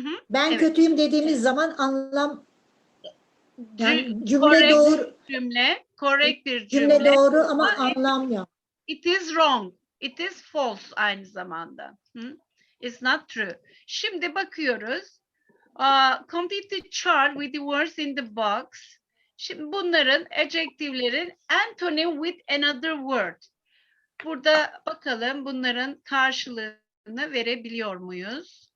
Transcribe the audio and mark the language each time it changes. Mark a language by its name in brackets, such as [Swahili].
[Turkish] Ben kötüyüm dediğimiz zaman anlam yani cümle doğru. Correct bir cümle. Cümle doğru ama anlam yok. [English] It is wrong. It is false [Turkish] aynı zamanda. [English] It's not true. [Turkish] Şimdi bakıyoruz. [English] Complete the chart with the words in the box. [Turkish] Şimdi bunların [English] adjective'lerin antonym with another word. [Turkish] Burada bakalım bunların karşılığını verebiliyor muyuz?